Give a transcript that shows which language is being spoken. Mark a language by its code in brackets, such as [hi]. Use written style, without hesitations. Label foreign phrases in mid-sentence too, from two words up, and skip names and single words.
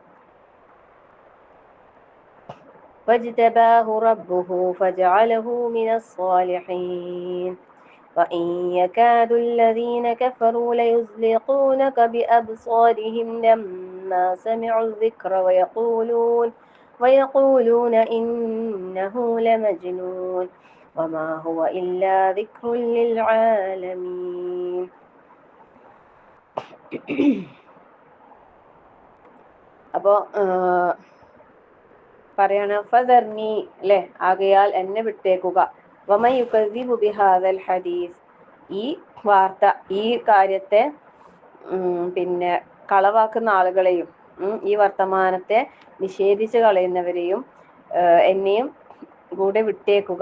[ar] فاجتباه ربه فجعله من الصالحين وإن يكاد الذين كفروا ليزلقونك بأبصارهم لما سمعوا الذكر ويقولون إنه لمجنون وما هو إلا ذكر للعالمين. [ml] അപ്പോ പറയാണ് ഫദർനി, അല്ലെ? ആകയാൽ എന്നെ വിട്ടേക്കുക. [ar] ومن يكذب بهذا الحديث, [ml] ഈ വാർത്ത, ഈ കാര്യത്തെ പിന്നെ കളവാക്കുന്ന ആളുകളെയും ഈ വർത്തമാനത്തെ നിഷേധിച്ച് കളയുന്നവരെയും എന്നെയും കൂടെ വിട്ടേക്കുക.